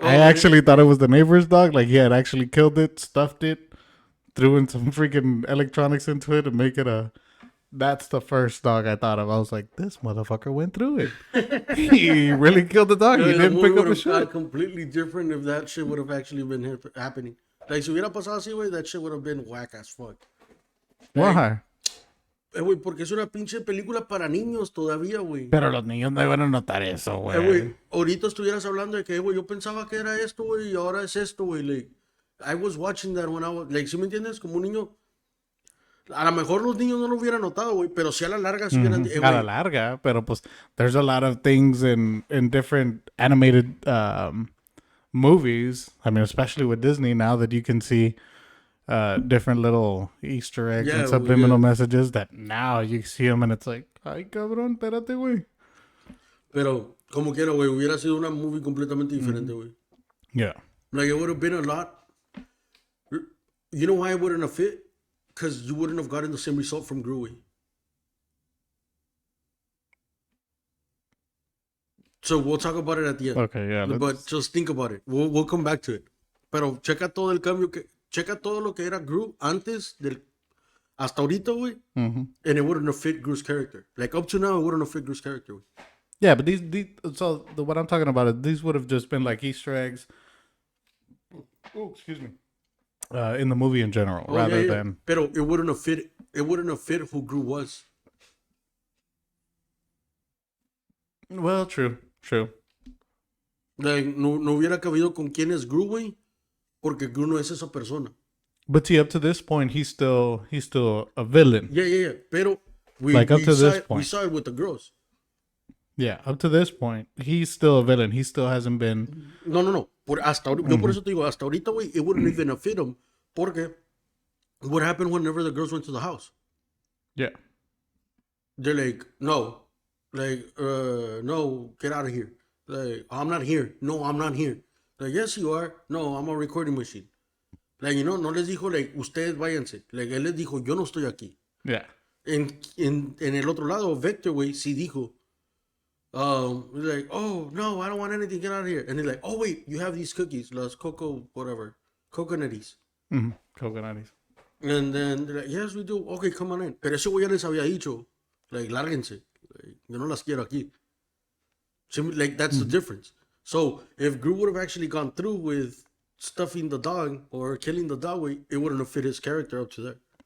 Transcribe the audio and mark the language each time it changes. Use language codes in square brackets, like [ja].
[en] I actually thought it was the neighbor's dog. Like, he had actually killed it, stuffed it, threw in some freaking electronics into it to make it a... That's the first dog I thought of. I was like, this motherfucker went through it. He really killed the dog. He didn't pick up a shit. Completely different if that shit would have actually been happening. Like, [es] si hubiera pasado así, güey, [en] that shit would have been whack as fuck. Why? [es] Güey, porque es una pinche película para niños todavía, güey. Pero los niños no iban a notar eso, güey. Güey, ahorita estuvieras hablando de que, güey, yo pensaba que era esto, güey, y ahora es esto, güey. [en] Like, I was watching that when I was, like, [es] ¿sí me entiendes? Como un niño. A lo mejor los niños no lo hubieran notado, güey, pero sí a la larga sí hubieran... A la güey, larga, pero pues [en] there's a lot of things in different animated movies. I mean, especially with Disney now that you can see different little Easter eggs and yeah, güey, subliminal yeah. messages that now you see them and it's like, [es] ay cabrón, espérate, güey. Pero, como quiera, güey, hubiera sido una movie completamente diferente, güey. [en] Yeah. Like, it would have been a lot... You know why it wouldn't have fit? Because you wouldn't have gotten the same result from Gru, güey. So we'll talk about it at the end. Okay, yeah. But just think about it. We'll come back to it. [es] Pero checa todo el cambio que... Checa todo lo que era Gru antes del... Hasta ahorita, güey. [en] And it wouldn't have fit Gru's character. Like, up to now, it wouldn't have fit Gru's character, güey. Yeah, but what I'm talking about is these would have just been like Easter eggs. Oh, excuse me. In the movie in general, rather than. Pero it wouldn't have fit. It wouldn't have fit who Gru was. Well, true. [es] Like, no hubiera cabido con quién es Gru, güey. Porque Gru no es esa persona. [en] But see, up to this point, he's still a villain. Yeah. Pero we saw it with the girls. Yeah, up to this point, he's still a villain. He still hasn't been. No. [es] Yo por eso te digo, hasta ahorita, güey, [en] it wouldn't even have fit him. Porque what happened whenever the girls went to the house? Yeah. They're like, no. Like, no, get out of here. Like, I'm not here. No, I'm not here. Like, yes, you are. No, I'm a recording machine. [es] Like, no les dijo, like, ustedes váyanse. Like, él les dijo, yo no estoy aquí. [en] Yeah. [es] En el otro lado, Vector, güey, sí dijo, [en] he's like, oh, no, I don't want anything, get out of here. And he's like, oh, wait, you have these cookies, las coco, whatever, coconutties. Coconutties. And then they're like, yes, we do. Okay, come on in. [es] Pero ese güey ya les había dicho, like, lárguense. Like, yo no las quiero aquí. [en] So, like, that's the difference. So, if Gru would have actually gone through with stuffing the dog or killing the dog, it wouldn't have fit his character up to there.